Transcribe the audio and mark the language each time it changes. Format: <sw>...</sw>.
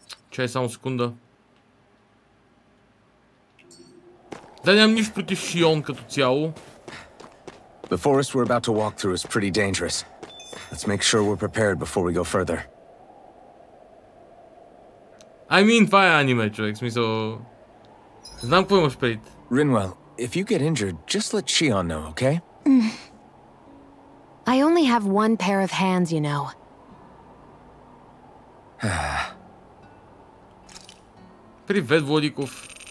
<bg>Чай само секунда. Да, нямам нищо против Шион като цяло.</bg> <en>The forest we're about to walk through is pretty dangerous. Let's make sure we're prepared before we go further. I mean,</en> <bg>това е аниме, човек. В смисъл... Знам какво имаш предвид.</bg> <en>Rinwell, if you get injured, just let Shion know, okay? I only have one pair of hands, you know.</en> <bg>Привет, Владиков.</bg>